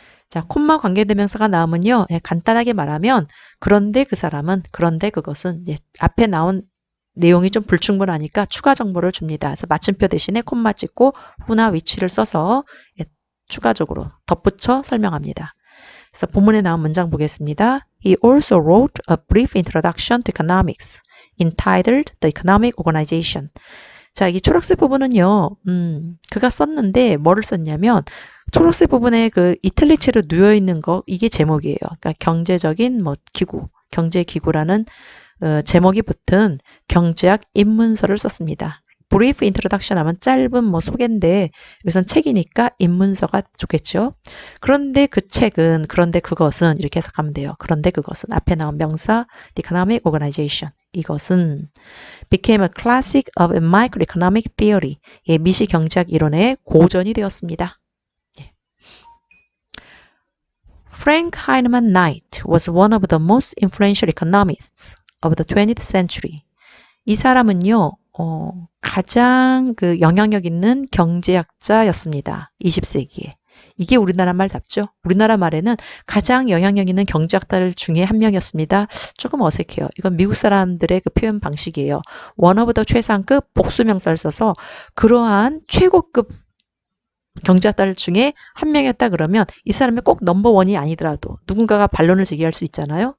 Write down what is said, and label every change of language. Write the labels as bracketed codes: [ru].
[ko] 자, 콤마 관계대명사가 나오면요. 간단하게 말하면 그런데 그 사람은, 그런데 그것은 앞에 나온 내용이 좀 불충분하니까 추가 정보를 줍니다. 그래서 맞춤표 대신에 콤마 찍고 who나 which를 써서 추가적으로 덧붙여 설명합니다. 그래서 본문에 나온 문장 보겠습니다. [en] He also wrote a brief introduction to economics entitled The Economic Organization. [ko] 자, 이 초록색 부분은요, 그가 썼는데 뭐를 썼냐면, 초록색 부분에 그 이탈리체로 누워 있는 거, 이게 제목이에요. 그러니까 경제적인 기구, 경제기구라는 제목이 붙은 경제학 입문서를 썼습니다. brief introduction 하면 짧은 소개인데, 여기선 책이니까 입문서가 좋겠죠. 그런데 그 책은, 그런데 그것은, 이렇게 해석하면 돼요. 그런데 그것은, 앞에 나온 명사, [en] the economic organization. [ko] 이것은 [en] became a classic of microeconomic theory. [ko] 미시 경제학 이론의 고전이 되었습니다. [en] Frank Heinemann Knight was one of the most influential economists of the 20th century. [ko] 이 사람은요, 가장 그 영향력 있는 경제학자였습니다. 20세기에. 이게 우리나라 말답죠? 우리나라 말에는 가장 영향력 있는 경제학자 중에 한 명이었습니다. 조금 어색해요. 이건 미국 사람들의 그 표현 방식이에요. [en] one of the [ko] 최상급 복수명사를 써서 그러한 최고급 경제학자 중에 한 명이었다 그러면 이 사람이 꼭 넘버원이 아니더라도 누군가가 반론을 제기할 수 있잖아요.